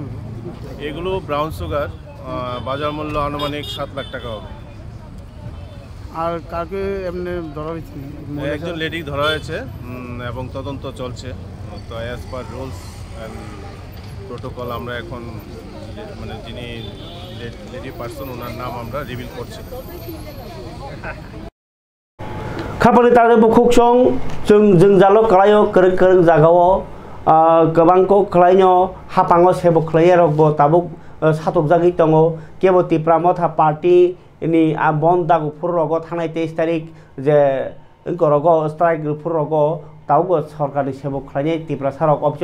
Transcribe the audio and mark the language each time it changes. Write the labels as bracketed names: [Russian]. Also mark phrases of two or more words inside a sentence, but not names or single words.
[Bangla] এগুলো [English] brown sugar, [Bangla] বাজার মূল্য আনুমানিক 7 লাখ টাকা হবে। আর কাকে এমনি ধরা হয়েছে? একজন লেডি ধরা হয়েছে এবং তদন্ত চলছে। তো [English] as per rules and protocol [Bangla] আমরা এখন মানে যিনি [English] lady person [Bangla] ওনার নাম আমরা রিভিল করছি। [Bodo] खापनि ताजे बुखुक सं जों जालो कलायो करं जागाव गोबांखौ खलायनो हापाङो सेबो खलायो रगबो ताबुक सातक जागि दङ केबो तिप्रामथा पार्टी नि बन दागु फुररगो थांनाय 23 तारिख जे गरगो स्ट्राइक फुररगो तावबो सरकारनि सेबो खलायनाय तिप्रा सारक अफिस